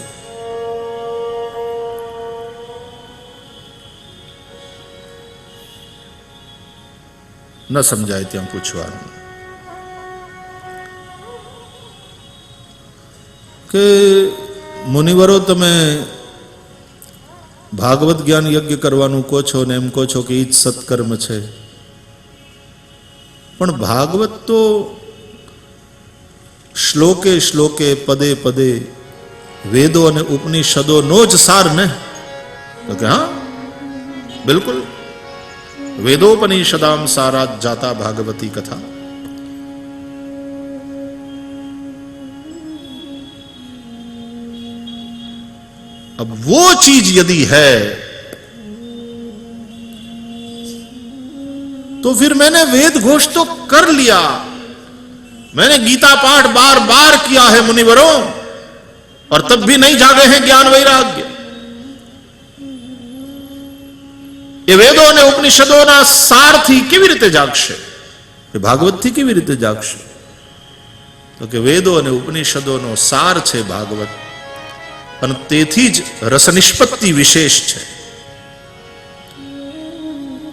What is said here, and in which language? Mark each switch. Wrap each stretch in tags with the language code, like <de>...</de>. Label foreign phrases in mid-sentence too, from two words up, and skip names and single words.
<gu>ન સમજાય ત્યાં પૂછવાનું કે મુનિવરો તમે ભાગવત જ્ઞાન યજ્ઞ કરવાનું કહો છો ને એમ કહો છો કે એ જ સત્કર્મ છે, પણ ભાગવત તો શ્લોકે શ્લોકે, પદે પદે વેદો અને ઉપનિષદોનો જ સાર ને. તો કે હા, બિલકુલ,</gu> <sa>वेदोपनिषदाम सारात जाता भागवती कथा.</sa> <hi>अब वो चीज यदि है तो फिर मैंने वेद घोष तो कर लिया, मैंने गीता पाठ बार बार किया है मुनिवरों, और तब भी नहीं जागे हैं ज्ञान वैराग्य.</hi> <gu>એ વેદો અને ઉપનિષદોના સારથી કેવી રીતે જાગશે? એ ભાગવતથી કેવી રીતે જાગશે? તો કે વેદો અને ઉપનિષદોનો સાર છે ભાગવત, અને તેથી જ રસ નિષ્પત્તિ વિશેષ છે.</gu>